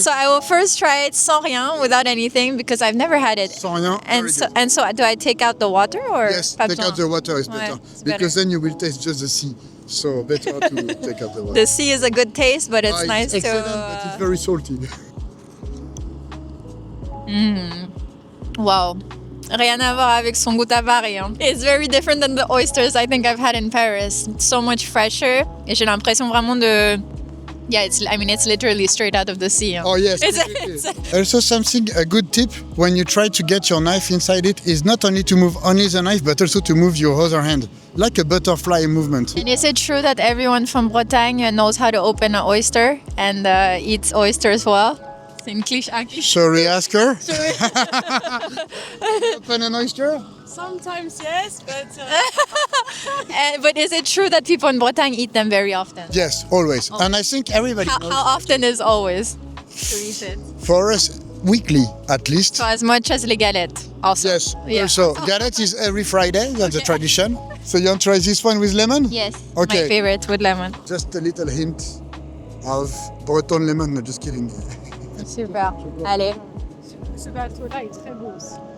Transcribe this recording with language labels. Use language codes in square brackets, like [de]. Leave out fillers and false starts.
[en] So I will first try it [fr] sans rien, [en] without anything, because I've never had it. [fr] Sans rien, [en] and so do I take out the water or? Yes, take out the water is better. Because then you will taste just the sea. So better to take out the water. The sea is a good taste, but it's nice to... Excellent, but it's very salty. Wow. [fr] Rien à voir avec son goût à Paris. [en] It's very different than the oysters I think I've had in Paris. It's so much fresher. [fr] Et j'ai l'impression vraiment de... [en] Yeah, it's literally straight out of the sea. Oh yes. Also something, a good tip when you try to get your knife inside it is not only to move only the knife, but also to move your other hand, like a butterfly movement. And is it true that everyone from Bretagne knows how to open an oyster and eats oysters well? [fr] C'est une cliché. [en] Shall we ask her? Open an oyster? Sometimes yes, but... But is it true that people in Bretagne eat them very often? Yes, always. Oh. And I think everybody knows. How often is always to eat it? For us, weekly at least. So as much as les galettes also? Yes. Yeah. Also, galette is every Friday, that's the tradition. So you want to try this one with lemon? Yes, okay. My favorite with lemon. Just a little hint of Breton lemon, no, just kidding. [fr] Super. Allez. Ce bateau-là est très beau aussi.